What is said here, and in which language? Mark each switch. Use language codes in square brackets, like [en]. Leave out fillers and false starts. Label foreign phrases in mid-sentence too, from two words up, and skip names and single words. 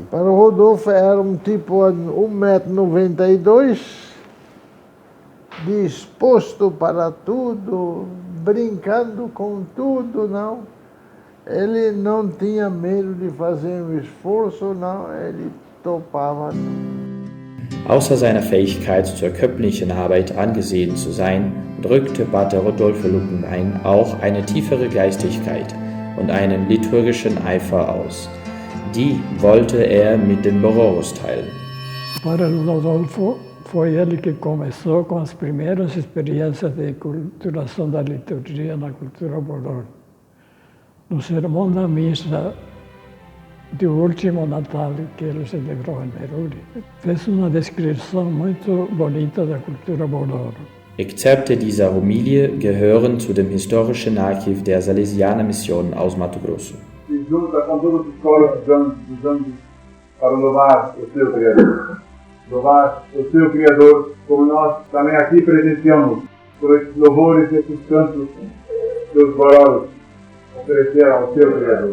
[pt] Para o Rodolfo era um tipo 1,92 m, disposto para tudo, brincando com tudo, não. Ele não tinha medo de fazer um esforço, não, ele topava. [de] Außer seiner Fähigkeit zur köpplichen Arbeit angesehen zu sein, drückte Pater Rodolfo Luckenbein auch eine tiefere Geistigkeit und einen liturgischen Eifer aus. Die wollte er mit den Bororos teilen. [pt] Pater Rodolfo foi ele que começou com as primeiras experiências de culturação da liturgia na cultura Bororo. No sermão da missa do último Natal que ele celebrou em Meruri, fez uma descrição muito bonita da cultura Bororo. [de] Exzerpte dieser Homilie gehören zu dem historischen Archiv der Salesianermission aus Mato Grosso. [pt] E junta com todas as escolas dos anos para louvar o seu Criador. louvar o seu Criador, como nós também aqui presenciamos, por esses louvores, esses cantos que os Bororos ofereceram ao seu Criador.